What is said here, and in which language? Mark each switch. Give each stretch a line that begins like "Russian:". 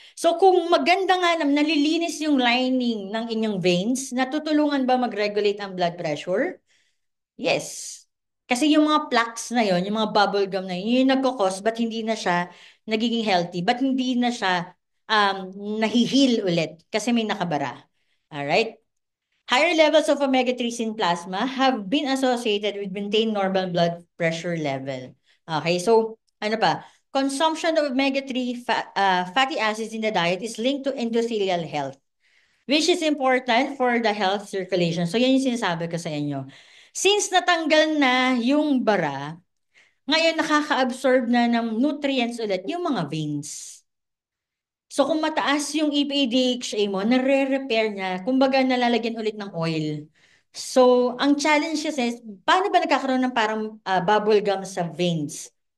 Filipino: So, kung maganda nga nalilinis yung lining ng inyong veins, natutulungan ba mag-regulate ang blood pressure? Yes. Kasi yung mga plaques na yon, yung mga bubble gum na yun, yun yung nagkakos, but hindi na siya nagiging healthy, but hindi na siya nahihil ulit kasi may nakabara. Alright?
English: Higher levels of omega-3s in plasma have been associated with maintained normal blood pressure level.
Filipino: Okay, so ano pa?
English: Consumption of omega-3 fatty acids in the diet is linked to endothelial health, which is important for the health circulation.
Filipino: So yan yung sinasabi ko sa inyo. Since natanggal na yung bara, ngayon nakaka-absorb na ng nutrients ulit yung mga veins. So kung mataas yung EPA-DHA mo, nare-repair niya. Kumbaga nalalagyan ulit ng oil. So ang challenge kasi, paano ba nagkakaroon ng parang bubble gum sa veins?